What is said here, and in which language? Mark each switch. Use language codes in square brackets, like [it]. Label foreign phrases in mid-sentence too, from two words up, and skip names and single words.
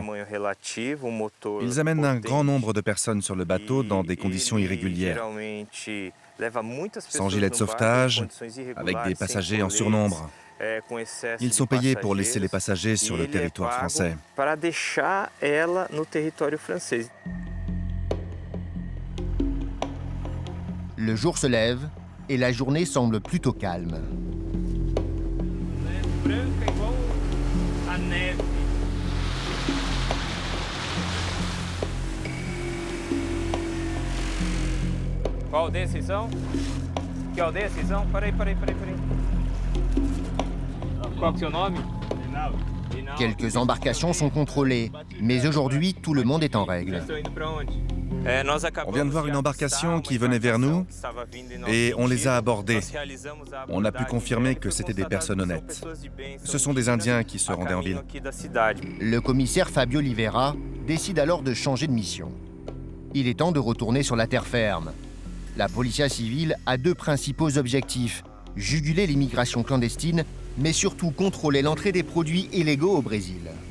[fr] Ils amènent un grand nombre de personnes sur le bateau dans des conditions irrégulières, sans gilet de sauvetage, avec des passagers en surnombre. Ils sont payés pour laisser les passagers sur le territoire français. Le jour se lève et la journée semble plutôt calme. [pt] Qual aldeia vocês são? Que aldeia vocês são? Peraí. Qual que é seu nome? [fr] Quelques embarcations sont contrôlées, mais aujourd'hui, tout le monde est en règle. [pt] Vocês estão indo pra onde? [fr] On vient de voir une embarcation qui venait vers nous et on les a abordés. On a pu confirmer que c'était des personnes honnêtes. Ce sont des Indiens qui se rendaient en ville. Le commissaire Fabio Livera décide alors de changer de mission. Il est temps de retourner sur la terre ferme. La policia civile a deux principaux objectifs: juguler l'immigration clandestine, mais surtout contrôler l'entrée des produits illégaux au Brésil.